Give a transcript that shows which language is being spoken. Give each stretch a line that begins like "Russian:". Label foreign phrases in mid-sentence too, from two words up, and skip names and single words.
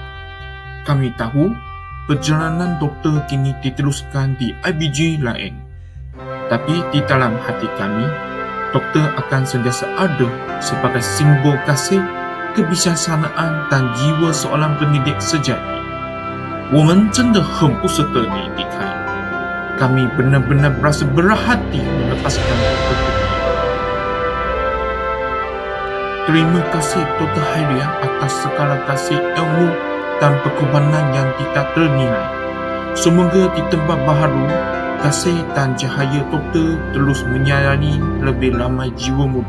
Malay: Kami tahu perjalanan doktor kini diteruskan di IBG lain. Tapi di dalam hati kami, doktor akan sentiasa ada sebagai simbol kasih, kebijaksanaan dan jiwa seorang pendidik sejati.
Chinese: 我们真的很不舍得你离开.
Malay: Kami benar-benar berasa berat hati melepaskan doktor pergi. Terima kasih Dr. Haria atas segala kasih ilmu dan pengorbanan yang tidak ternilai. Semoga di tempat baharu, kasih dan cahaya doktor terus menyinari lebih ramai jiwa muda.